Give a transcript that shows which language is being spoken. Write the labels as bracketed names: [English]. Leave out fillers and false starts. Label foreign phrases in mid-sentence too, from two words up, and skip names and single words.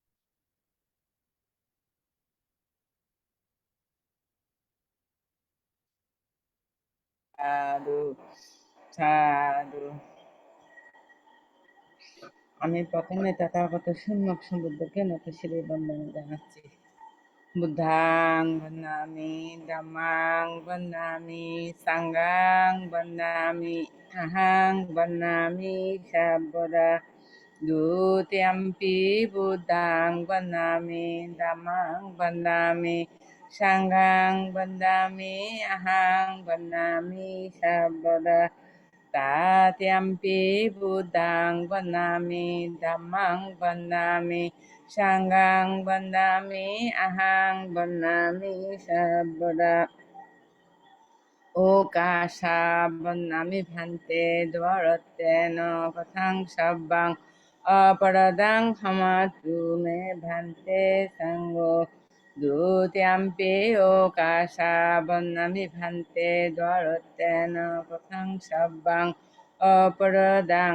[Pali] সাধু সাধু। [Bangla] আমি প্রথমে তথাগত সম্যক সম্বুদ্ধকে নতশিরে বন্দনা জানাচ্ছি। [Pali] বুদ্ধাং বন্দামি ধম্মাং বন্দামি সাঙ্ঘাং বন্দামি আহাং বন্দামি সর্বদা। দ্বিতীয়ম্পি বুদ্ধাং বন্দামি ধম্মাং বন্দামি সাঙ্ঘাং বন্দামি আহাং বন্দামি সর্বদা। Tatyampi Buddhang Vandami Dhammang Vandami Sanghang Vandami Ahang Vandami Sabada. Okasa Bonnami Bhante Dvaratena Kathang Sabbang Aparadang Hamatu Me Bhante Sango Dutiyampi Okasa Bonnami Bhante Dvaratena Kathang Sabbang Aparadang